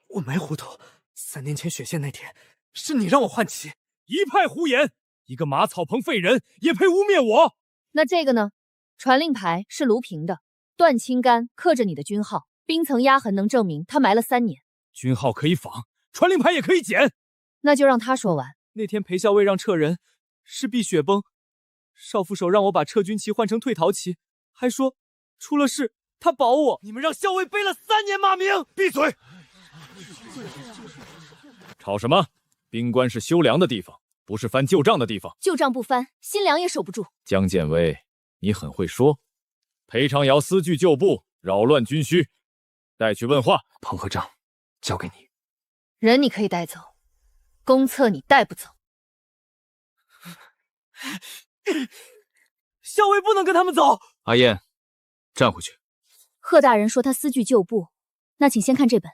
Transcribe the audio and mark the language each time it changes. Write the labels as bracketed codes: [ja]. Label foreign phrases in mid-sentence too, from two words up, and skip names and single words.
[zh] 我沒糊塗，3年前雪縣那天，是你讓我換旗。一派胡言！一個馬草棚廢人也配污蔑我？那這個呢？傳令牌是盧平的，斷青杆刻着你的軍號，冰層壓痕能證明他埋了3年。軍號可以仿，傳令牌也可以剪。那就讓他說完。那天裴校尉讓撤人，是避雪崩。邵副手讓我把撤軍旗換成退逃旗，還說出了事他保我。你們讓校尉背了3年罵名！閉嘴！吵什麼？兵官是修糧的地方，不是翻舊账的地方。舊账不翻，新粮也守不住。江建威，你很会说。裴长尧私据旧部，擾亂軍需，帶去問話。彭和賬交給你。人你可以帶走，公策你帶不走。校尉不能跟他們走。阿燕，站回去。賀大人說他私據舊部，那請先看這本。